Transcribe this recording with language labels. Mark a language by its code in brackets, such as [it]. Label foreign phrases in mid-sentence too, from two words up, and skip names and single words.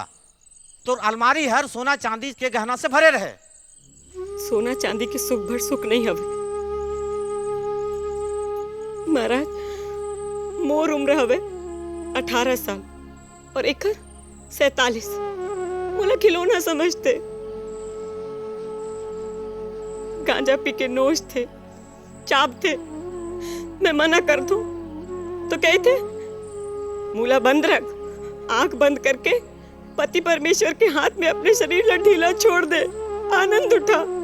[hne] तोर अलमारी हर सोना चांदी के गहना से भरे रहे। सोना चांदी के सुख भर सुख नहीं हवे महाराज। मोर उम्र हवे 18 साल और एकर 47। मोला खिलौना समझते। गांजा पी के नोच थे, चाप थे। मैं मना कर दूं तो कहते मूला बंद रख, आंख बंद करके पति परमेश्वर के हाथ में अपने शरीर ला ढीला छोड़ दे, आनंद उठा।